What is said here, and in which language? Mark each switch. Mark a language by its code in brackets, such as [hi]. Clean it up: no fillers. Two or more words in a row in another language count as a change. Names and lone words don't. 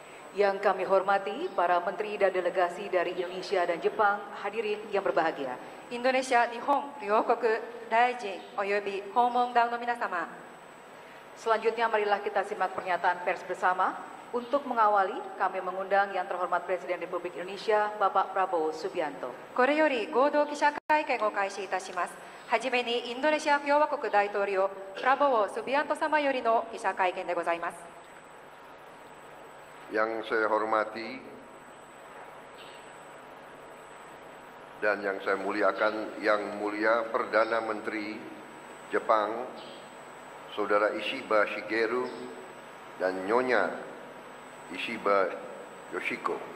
[id] Yang kami hormati para menteri dan delegasi dari Indonesia dan Jepang, hadirin yang berbahagia. Indonesia, [ja] 日本、両国、大臣、及び訪問団の皆様. [id] Selanjutnya marilah kita simak pernyataan pers bersama. Untuk mengawali, kami mengundang yang terhormat Presiden Republik Indonesia, Bapak Prabowo Subianto. [ja] これより合同記者会見を開始いたします。はじめにインドネシア共和国大統領プラボウ・スビアント様よりの記者会見でございます。 [id] Yang saya hormati dan yang saya muliakan, Yang Mulia Perdana Menteri Jepang, Saudara Ishiba Shigeru dan Nyonya Ishiba Yoshiko.